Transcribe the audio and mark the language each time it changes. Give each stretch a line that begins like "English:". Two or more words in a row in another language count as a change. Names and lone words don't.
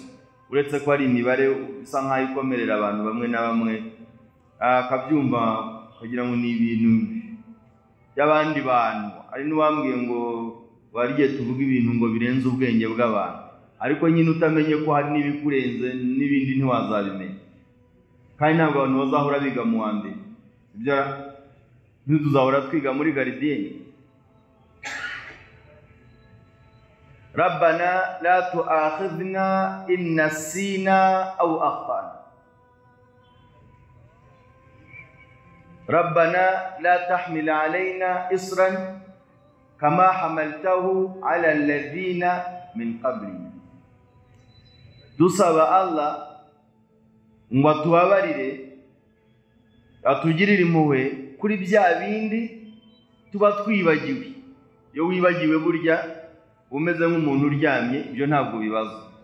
Kinyarwanda: Uretse ko hari imibare isa nkaho ikomerera abantu bamwe na bamwe, akabyumva kugira ngo ni ibintu by'abandi bantu. Ari n'uwambwiye ngo wariye tuvuga ibintu ngo birenze ubwenge bw'abantu, ariko nyine utamenye ko hari n'ibikurenze n'ibindi ntiwazabimenya. Kandi ntabwo abantu bazahora biga mu wa mbere, ibyo ntituzahora twiga muri garidiyeni.
Arabic: ربنا لا تؤاخذنا إن نسينا أو أخطأنا. ربنا لا تحمل علينا إصرا كما حملته على الذين من قبلنا.
Kinyarwanda: Dusaba Allah ngo atubabarire, atugirire impuhwe kuri bya bindi tuba twibagiwe. Iyo wibagiwe burya umeze nk'umuntu uryamye, ibyo ntabwo bibazo.